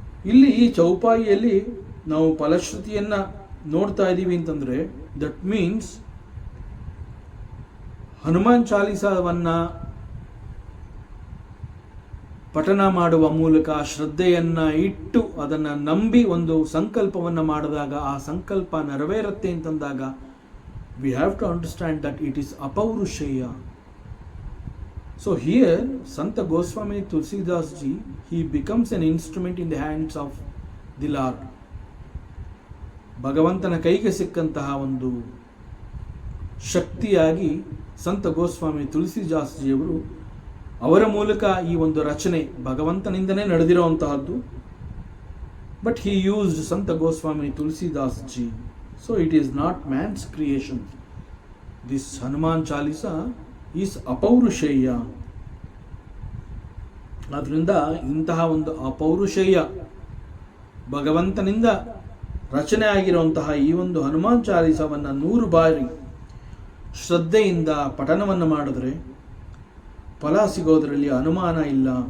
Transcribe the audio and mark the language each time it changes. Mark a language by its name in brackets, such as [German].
[Kannada] ಇಲ್ಲಿ ಈ ಚೌಪಾಯಿಯಲ್ಲಿ ನಾವು ಫಲಶ್ರುತಿಯನ್ನು ನೋಡ್ತಾ ಇದ್ದೀವಿ ಅಂತಂದರೆ [English] that means [Kannada] ಹನುಮಾನ್ ಚಾಲಿಸವನ್ನು ಪಠನ ಮಾಡುವ ಮೂಲಕ ಶ್ರದ್ಧೆಯನ್ನು ಇಟ್ಟು ಅದನ್ನು ನಂಬಿ ಒಂದು ಸಂಕಲ್ಪವನ್ನು ಮಾಡಿದಾಗ ಆ ಸಂಕಲ್ಪ ನೆರವೇರುತ್ತೆ ಅಂತಂದಾಗ [English] we have to understand that it is apaurushaya. So here Santa Goswami Tulsidas ji, he becomes an instrument in the hands of the Lord. [Kannada] ಭಗವಂತನ ಕೈಗೆ ಸಿಕ್ಕಂತಹ ಒಂದು ಶಕ್ತಿಯಾಗಿ ಸಂತ ಗೋಸ್ವಾಮಿ ತುಳಸಿದಾಸ್ ಜಿಯವರು ಅವರ ಮೂಲಕ ಈ ಒಂದು ರಚನೆ ಭಗವಂತನಿಂದನೇ ನಡೆದಿರುವಂತಹದ್ದು. [English] But he used Sant Goswami Tulsidas ji. So it is not man's creation. This Hanuman Chalisa is apaurusheya. [Kannada] ಆದ್ದರಿಂದ ಇಂತಹ ಒಂದು ಅಪೌರುಷೇಯ ಭಗವಂತನಿಂದ ರಚನೆ ಆಗಿರುವಂತಹ ಈ ಒಂದು ಹನುಮಾನ್ ಚಾಲಿಸವನ್ನು 100 ಬಾರಿ ಶ್ರದ್ಧೆಯಿಂದ ಪಠನವನ್ನು ಮಾಡಿದ್ರೆ ಫಲ ಸಿಗೋದರಲ್ಲಿ ಅನುಮಾನ ಇಲ್ಲ.